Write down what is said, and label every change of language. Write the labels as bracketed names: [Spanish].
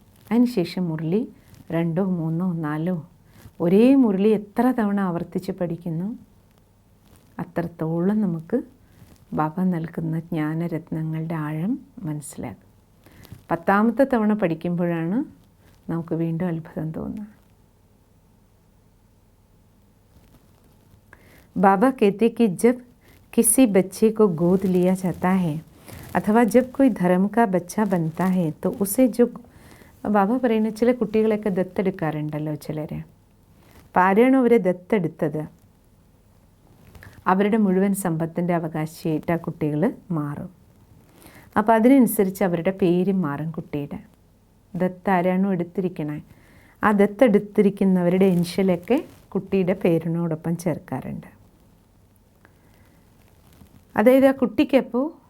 [Malayalam] അതിനുശേഷം മുരളി 2, 3, 4 ഒരേ മുരളി എത്ര തവണ ആവർത്തിച്ച് പഠിക്കുന്നു അത്രത്തോളം നമുക്ക് ബാബ നൽകുന്ന ജ്ഞാനരത്നങ്ങളുടെ ആഴം മനസ്സിലാകും. 10ാമത്തെ തവണ പഠിക്കുമ്പോഴാണ് നമുക്ക് വീണ്ടും അത്ഭുതം തോന്നുക. [Hindi] बाबा कहते कि जब किसी बच्चे को गोद लिया जाता है अथवा जब कोई धर्म का बच्चा बनता है तो उसे जो [Malayalam] ബാബ പറയുന്ന ചില കുട്ടികളെയൊക്കെ ദത്തെടുക്കാറുണ്ടല്ലോ ചിലർ. അപ്പോൾ ആരാണോ അവരെ ദത്തെടുത്തത് അവരുടെ മുഴുവൻ സമ്പത്തിൻ്റെ അവകാശിയായിട്ട് ആ കുട്ടികൾ മാറും. അപ്പോൾ അതിനനുസരിച്ച് അവരുടെ പേര് മാറും കുട്ടിയുടെ. ദത്ത് ആരാണോ എടുത്തിരിക്കണേ ആ ദത്തെടുത്തിരിക്കുന്നവരുടെ ഇൻഷ്യലൊക്കെ കുട്ടിയുടെ പേരിനോടൊപ്പം ചേർക്കാറുണ്ട്. അതായത് ആ കുട്ടിക്കപ്പോൾ